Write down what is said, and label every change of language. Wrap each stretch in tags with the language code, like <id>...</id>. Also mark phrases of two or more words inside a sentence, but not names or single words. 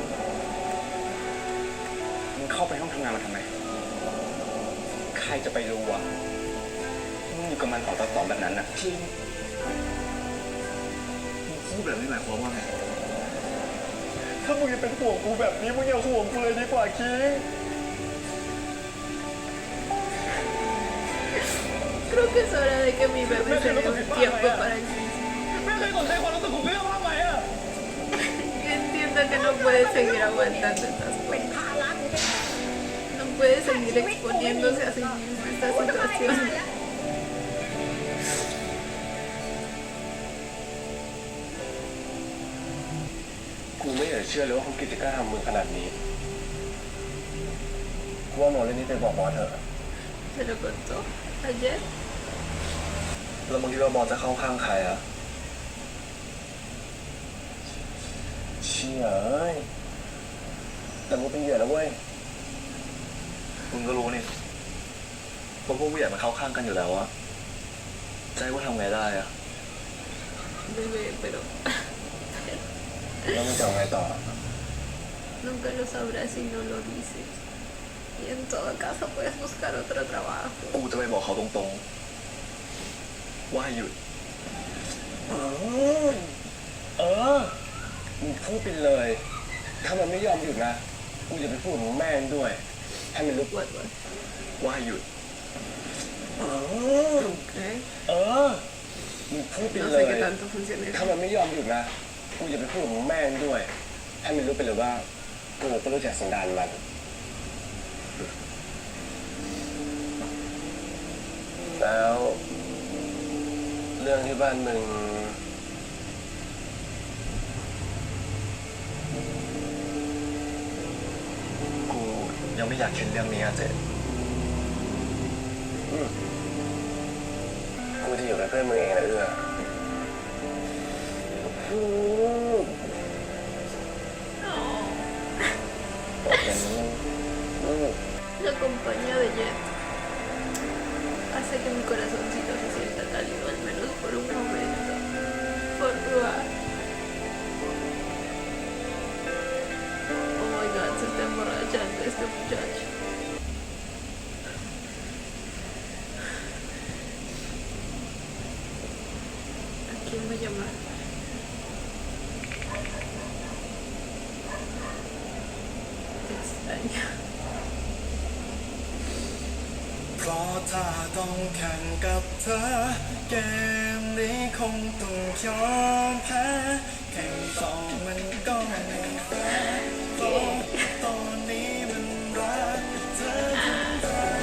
<th>มึงเข้าไปห้องทำงานมาทำไม ใครจะไปรู้วะมึงอยู่กับมันต่อแบบนั้นน่ะจริงมึงพูดแบบนี้หมายความว่าไง ถ้ามึงยังเป็นห่วงกูแบบนี้มึงอย่าห่วงกูเลยดีกว่าคิง</th> <es>Creo que es hora de que mi bebé se dé un tiempo para sí mismo.</es> <th>แม่เคยสนใจความรู้สึกของเอื้อบ้างไหมอะ</th> <es>Entiendo que no puede seguir aguantando estas</es> <th>เป็น</th> <es>cosas.</es> <th>ภาระกูแท้</th> <es>No puede seguir exponiéndose a sí mismo a esta</es> <th>ๆกูสบายไป</th> <es>situación.</es> <th>นานแล้ว กูไม่อยากจะเชื่อเลยว่าเขาคิดจะกล้าทำมึงขนาดนี้กูว่าโมเรื่องนี้ไปบอกบอสเถอะ</th> <es>Se lo contó ayer.</es> <th>แล้วมึงคิดว่าบอสจะเข้าข้างใครอะเชี่ยเอ้ยแต่มึงเป็นเหยื่อแล้วเว้ย มึงก็รู้นี่ว่าพวกผู้ใหญ่มันเข้าข้างกันอยู่แล้วอะจะให้กูทำไงได้อะ</th> <es>Bebé, pero</es> <th>แล้วมึงจะเอาไงต่อ</th> <es>nunca lo sabrás si no lo dices. Y en todo caso puedes buscar otro trabajo.</es> <th>กูจะไปบอกเขาตรงๆ ว่าให้หยุด เออมึงพูดไปเลย ถ้ามันไม่ยอมหยุดนะ กูจะไปพูดของแม่งด้วย ให้มันรู้ What? ว่าให้หยุด Okay. เออมึงพูดไป</th> <es>No</es> <th>เล</th> <es>sé</es> <th>ย</th> <es>qué tanto funciona</es> <th>ถ้า</th> <es>eso.</es> <th>มันไม่ยอมหยุดนะ กูจะไปพูดของแม่งด้วย ให้มันรู้ไปเลยว่า กูก็รู้จักสันดานมัน แล้ว เรื่องที่บ้านมึง กูยังไม่อยากคิดเรื่องนี้อะเจ๊ กูจะอยู่เป็นเพื่อนมึงเองนะเอื้อ</th> <es>La compañía de Jet hace que mi corazoncito se sienta cálido, al menos por un momento. Por favor.</es> <en>Oh my god,</en> <es>se está emborrachando este muchacho. ¿A quién voy a llamar? Te extraño.</es> <th>เพราะถ้าต้องแข่งกับเธอ เกมนี้คงต้องยอมแพ้แข่งต่อมันก็ไม่แฟร์เพราะตอนนี้มันรักเธอทั้งใจ</th>